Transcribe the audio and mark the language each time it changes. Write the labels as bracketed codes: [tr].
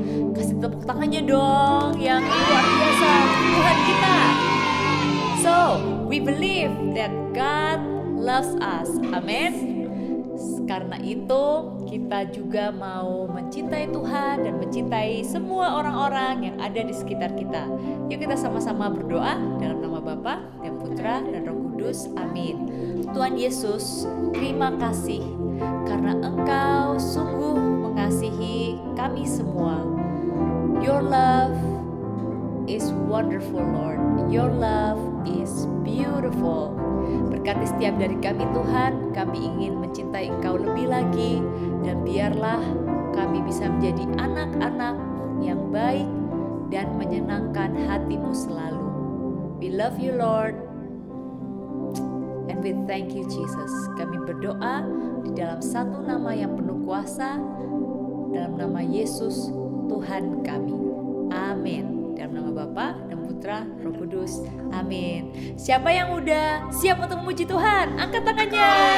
[id] Kasih tepuk tangannya dong yang luar biasa Tuhan kita. [en] So we believe that God loves us. [id] Amin. Karena itu kita juga mau mencintai Tuhan dan mencintai semua orang-orang yang ada di sekitar kita. Yuk kita sama-sama berdoa dalam nama Bapa dan Putra dan Roh Kudus. Amin. Tuhan Yesus, terima kasih karena Engkau sungguh mengasihi kami semua. [en] Your love is wonderful, Lord. Your love is beautiful. [id] Berkati setiap dari kami Tuhan, kami ingin mencintai Engkau lebih lagi, dan biarlah kami bisa menjadi anak-anak yang baik dan menyenangkan hati-Mu selalu. [en] We love you Lord, and we thank you Jesus. [id] Kami berdoa di dalam satu nama yang penuh kuasa, dalam nama Yesus Tuhan kami. Amin. Dalam nama Bapa dan Putra, Roh Kudus. Amin. Siapa yang udah siap untuk memuji Tuhan? Angkat tangannya.